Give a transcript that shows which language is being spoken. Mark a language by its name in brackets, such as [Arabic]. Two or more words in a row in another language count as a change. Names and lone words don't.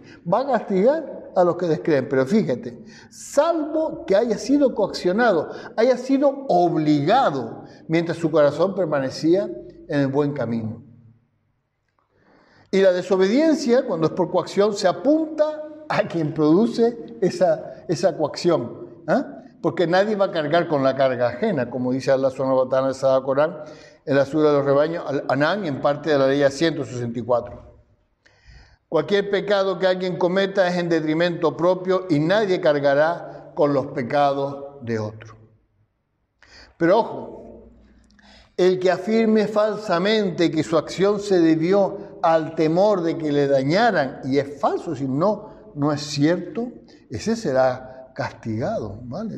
[Spanish] Va a castigar a los que descreen, pero fíjate, salvo que haya sido coaccionado, haya sido obligado mientras su corazón permanecía en el buen camino. Y la desobediencia, cuando es por coacción, se apunta a quien produce esa coacción, porque nadie va a cargar con la carga ajena, como dice [Arabic] الله سبحانه وتعالى [Spanish] en el Sagrado Corán, en la Sura de los Rebaños, Al-An'am, y en parte de la ley 164. Cualquier pecado que alguien cometa es en detrimento propio y nadie cargará con los pecados de otro. Pero ojo, el que afirme falsamente que su acción se debió al temor de que le dañaran, y es falso, si no es cierto, ese será castigado, ¿vale?